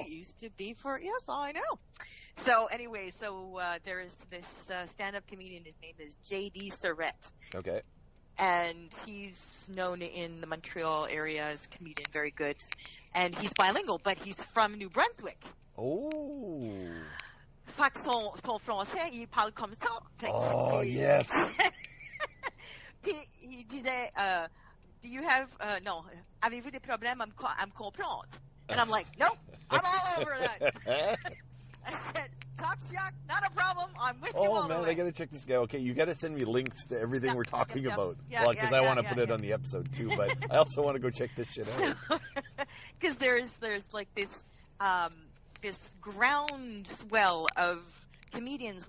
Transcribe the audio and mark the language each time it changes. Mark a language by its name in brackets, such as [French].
[English] It used to be I know. So anyway, there is this stand-up comedian. His name is J.D. Surrette. Okay. And he's known in the Montreal area as a comedian, very good. And he's bilingual, but he's from New Brunswick. Oh. [French] Fait que son français, il parle comme ça. [English] Oh, yes. [French] Puis il disait, [English] do you have, no, [French] avez-vous des problèmes à me comprendre? [English] And I'm like, nope, I'm all over that. I said, talk shock, not a problem. I'm with you all the way. Oh, man, I got to check this guy. Okay, you got to send me links to everything we're talking about. Yeah, because I want to put it on the episode, too. But I also want to go check this shit out. Because there's like this groundswell of comedians.